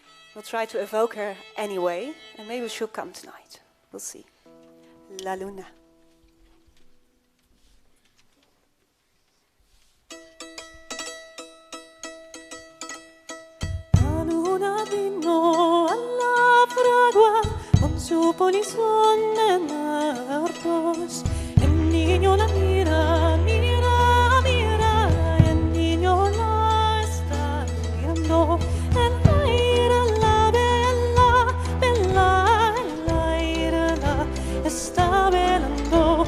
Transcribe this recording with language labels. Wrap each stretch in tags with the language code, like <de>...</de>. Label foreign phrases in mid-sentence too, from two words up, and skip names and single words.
<en>We'll try to evoke her anyway, and maybe she'll come tonight. We'll see.</en> <es>La Luna. La luna vino alla fragua con su polizón muertos. El niño la mira, mira, mira, el niño la está mirando. El aire la bella, bella, el aire la está velando.</es>